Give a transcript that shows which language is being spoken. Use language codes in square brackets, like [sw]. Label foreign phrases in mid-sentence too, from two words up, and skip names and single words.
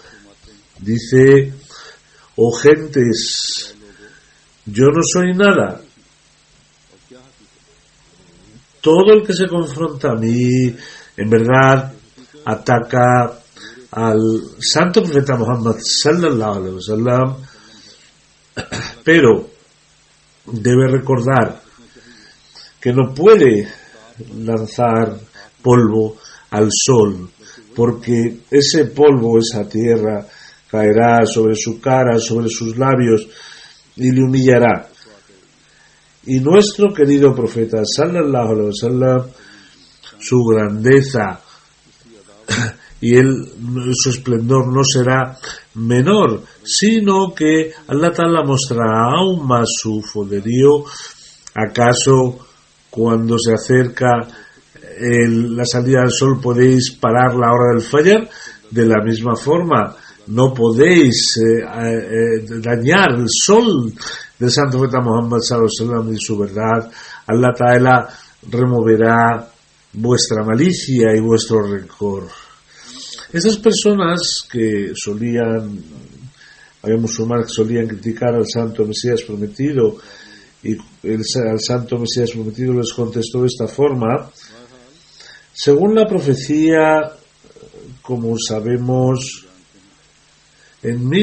[es] Dice: oh gentes, yo no soy nada. Todo el que se confronta a mí, en verdad, ataca al santo profeta Muhammad [ar] صلى الله عليه وسلم, [es] pero debe recordar que no puede lanzar polvo al sol, porque ese polvo, esa tierra, caerá sobre su cara, sobre sus labios, y le humillará. Y nuestro querido profeta, [ar] صلى الله عليه وسلم, [es] su grandeza y su esplendor no será menor, sino que [ar] الله تعالى [es] mostrará aún más su poderío. ¿Acaso cuando se acerca la salida del sol podéis parar la hora del Fajr? De la misma forma, no podéis dañar el sol del santo profeta Muhammad [ar] صلى الله عليه وسلم [es] y su verdad. [ar] الله تعالى [es] removerá vuestra malicia y vuestro rencor. Esas personas que había musulmanes que solían criticar al santo Mesías prometido, y al santo Mesías prometido les contestó de esta forma: según la profecía, como sabemos, en